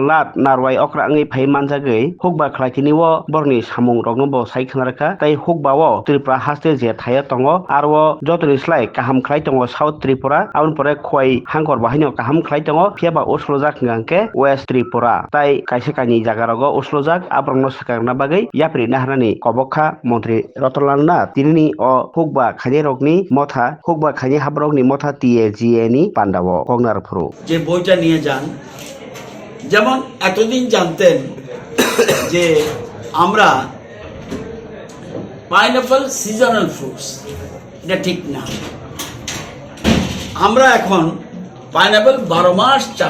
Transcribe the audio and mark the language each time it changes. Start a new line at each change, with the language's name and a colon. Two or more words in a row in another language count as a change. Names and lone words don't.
Kok Borok: Nath narwai okrangni phaimanjagui hukba khlaitiniwo borni samung rokno bo saikhanarkha tai hukbao Tripura haste je thaya tongo aro jotoni slai kaham khlai tongo South Tripura aboni pore khoi hangkor bahaino kaham khlai tongo phiaba uslojak hingangke West Tripura tai kaisa kaini jagarago uslojak abrongno swkakna bagui yapri nahrani kobokha montri Rotonlal Nath tinini o hukba khairokni motha hukba khaini habrokni motha TAGA ni pandao kongnar phuru
Bangla: যে বইটা নিয়ে যান যেমন এতদিন জানতেন যে আমরা
English: pineapple seasonal fruits
Bangla: এটা ঠিক না আমরা এখন পাইনাপল 12 মাস চাষ